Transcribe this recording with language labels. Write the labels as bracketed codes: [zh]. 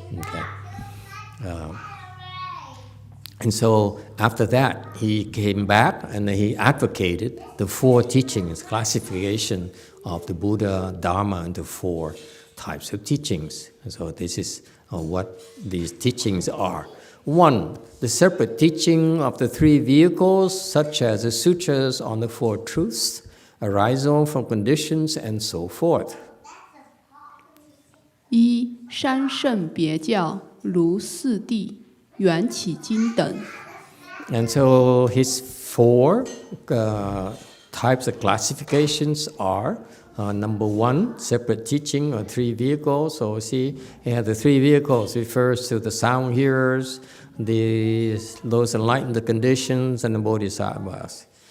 [en] Okay. And so after that, he came back and he advocated the 4 teachings, classification of the Buddha, Dharma, into 4 types of teachings. And so this is what these teachings are. 1, the separate teaching of the 3 vehicles, such as the sutras on the 4 truths, arising from conditions, and so forth. 1. [zh] 三圣别教，如四谛、缘起经等。 [en] And so his 4 types of classifications are, number 1, separate teaching of 3 vehicles. So see, he had the 3 vehicles, refers to the sound hearers, those enlightened conditions, and the bodhisattvas.